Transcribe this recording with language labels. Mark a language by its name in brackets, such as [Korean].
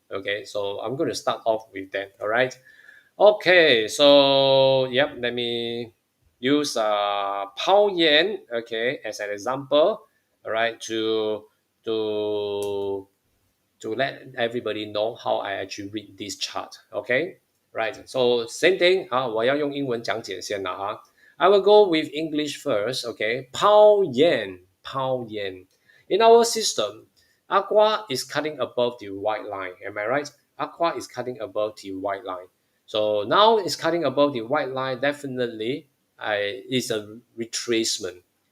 [English] Okay, so I'm going to start off with that. All right. Okay, so yep, let me use pound yen, okay, as an example, all right, to to let everybody know how I actually read this chart. Okay, right. So same thing. [Chinese] 我要用英文讲解先了哈。 [English] I will go with English first. Okay, pound yen, pound yen. In our system, aqua is cutting above the white line. Am I right? Aqua is cutting above the white line. So now it's cutting above the white line. Definitely, is a retracement.